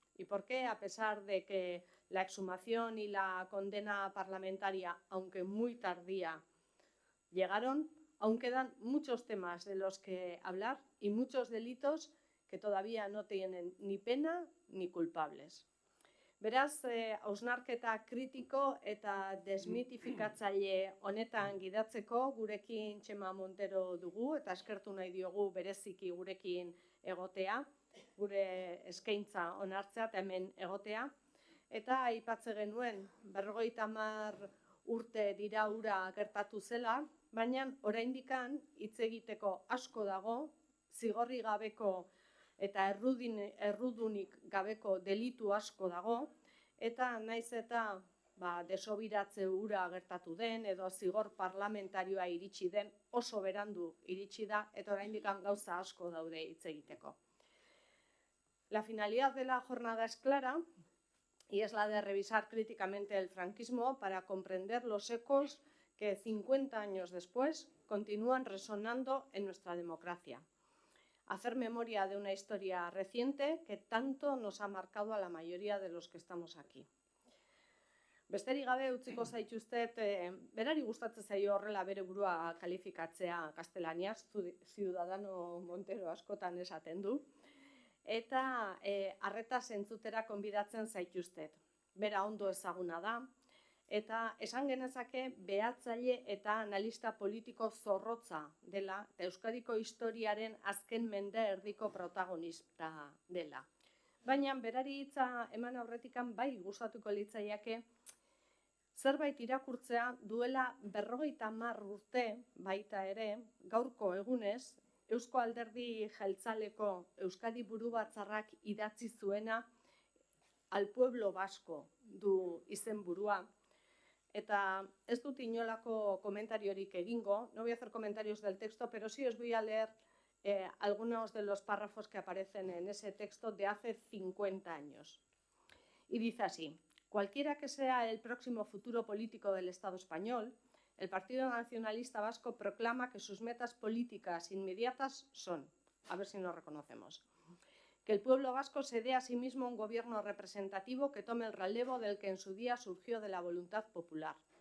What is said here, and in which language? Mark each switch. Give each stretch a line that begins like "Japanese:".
Spanish: Y por qué, a pesar de que la exhumación y la condena parlamentaria, aunque muy tardía, llegaron, aún quedan muchos temas de los que hablar y muchos delitos que todavía no tienen ni pena ni culpables.
Basque: Beraz, hausnarketa kritiko eta desmitifikatzaile honetan gidatzeko gurekin Txema Montero dugu eta eskertu nahi diogu bereziki gurekin egotea, gure eskaintza onartzea eta hemen egotea. Eta aipatze genuen 50 urte dira hura gertatu zela, baina oraindikan hitz egiteko asko dago, zigorri gabeko eta errudunik gabeko delitu asko dago, eta naiz eta desobiratze hura gertatu den edo zigor parlamentarioa iritsi den, oso berandu iritsi da, eta oraindik gauza asko daude hitz egiteko.
Spanish: La finalidad de la jornada es clara y es la de revisar críticamente el franquismo para comprender los ecos que 50 años después continúan resonando en nuestra democracia. Hacer memoria de una historia reciente que tanto nos ha marcado a la mayoría de los que estamos aquí.
Basque: Besterik gabe utziko zaituztet, berari gustatzen zaio horrela bere burua kalifikatzea gaztelaniaz, Ciudadano Montero askotan esaten du, eta arretaz entzutera konbidatzen zaituztet. Bera ondo ezaguna da, eta esan genezake behatzaile eta analista politiko zorrotza dela, eta Euskadiko historiaren azken mende erdiko protagonista dela. Baina berari hitza eman aurretikan bai gustatuko litzaiake zerbait irakurtzea duela 50 urte baita ere, gaurko egunez, Eusko Alderdi Jeltzaleko Euskadi Burubatzarrak idatzi zuena Al Pueblo Vasco du izenburua. Eta ez dut inolako komentariorik egingo,
Spanish: no voy a hacer comentarios del texto, pero sí os voy a leer algunos de los párrafos que aparecen en ese texto de hace 50 años. Y dice así: cualquiera que sea el próximo futuro político del Estado español, el Partido Nacionalista Vasco proclama que sus metas políticas inmediatas son, a ver si nos reconocemos, que el pueblo vasco se dé a sí mismo un gobierno representativo que tome el relevo del que en su día surgió de la voluntad popular,